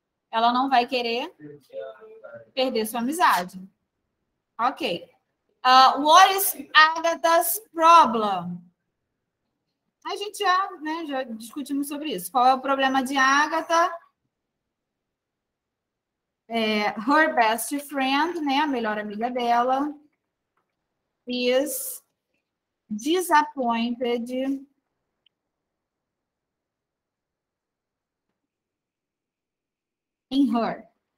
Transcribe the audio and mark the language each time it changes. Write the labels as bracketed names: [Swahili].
[Portuguese] Ela não vai querer perder sua amizade. Ok. [English] What is Agatha's problem? [Portuguese] A gente já discutimos sobre isso. Qual é o problema de Agatha? [English] Her best friend, né, [Portuguese] a melhor amiga dela, [English] is disappointed in her.